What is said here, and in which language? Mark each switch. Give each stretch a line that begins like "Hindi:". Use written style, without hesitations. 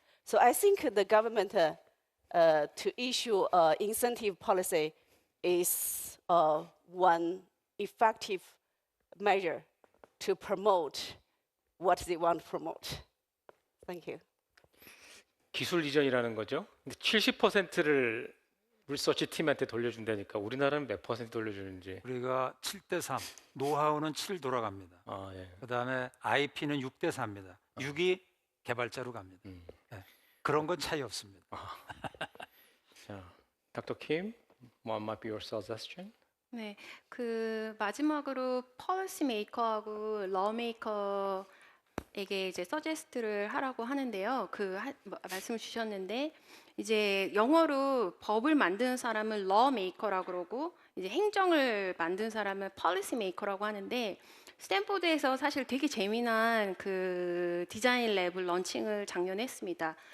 English: So I think the government to issue incentive policy is one effective measure to promote what they want to promote. Thank you.
Korean: 기술 이전이라는 거죠. 근데 70%를 리서치 팀한테 돌려준다니까 우리나라는 몇 퍼센트 돌려주는지. 우리가 7대 3, 노하우는 7 돌아갑니다. 아, 예. 그다음에 IP는 6대 4입니다. 6이 개발자로 갑니다. 네. 그런 건 차이 없습니다.
English: 자, Dr. Kim, what might be your suggestion?
Korean: 네, 그 마지막으로 펄시 메이커하고 러 메이커에게 이제 서제스트를 하라고 하는데요. 말씀을 주셨는데 이제 영어로 법을 만드는 사람을 러 메이커라고 그러고 이제 행정을 만든 사람을 펄리시 메이커라고 하는데 스탠포드에서 사실 되게 재미난 그 디자인 랩을 런칭을 작년에 했습니다.